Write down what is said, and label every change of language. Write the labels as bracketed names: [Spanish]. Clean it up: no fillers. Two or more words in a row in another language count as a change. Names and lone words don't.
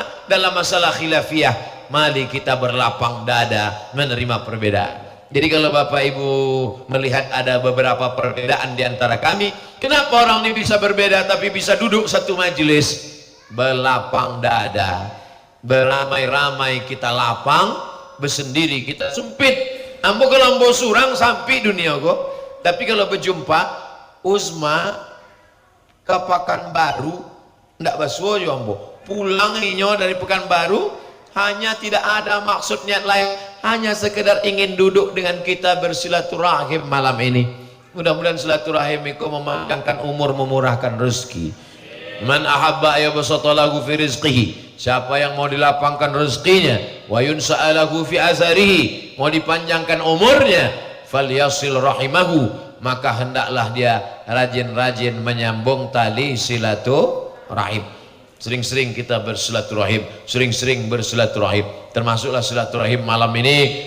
[Indonesian] Dalam masalah khilafiyah, mari kita berlapang dada menerima perbedaan. Jadi kalau Bapak Ibu melihat ada beberapa perbedaan di antara kami, kenapa orang ini bisa berbeda tapi bisa duduk satu majelis? Berlapang dada, beramai-ramai kita lapang, bersendiri kita sempit. [Minangkabau] Ambo kalau ambo surang sampai dunia kok. [Indonesian] Tapi kalau berjumpa Uzma ke Pekanbaru, [Minangkabau] ndak basuh yo ambo. [Indonesian] Pulang inyo dari Pekanbaru hanya tidak ada maksud niat lain, hanya sekedar ingin duduk dengan kita bersilaturahim malam ini. Mudah-mudahan silaturahim itu memanjangkan umur, memurahkan rezeki. [Arabic] من أحب يبسط له في رزقه, [Indonesian] siapa yang mau dilapangkan rezekinya, [Arabic] وينسأ له في أثره, [Indonesian] mau dipanjangkan umurnya, [Arabic] فليصل رحمه, [Indonesian] maka hendaklah dia rajin-rajin menyambung tali silaturahim. Sering-sering kita bersilaturahim, sering-sering bersilaturahim, termasuklah silaturahim malam ini.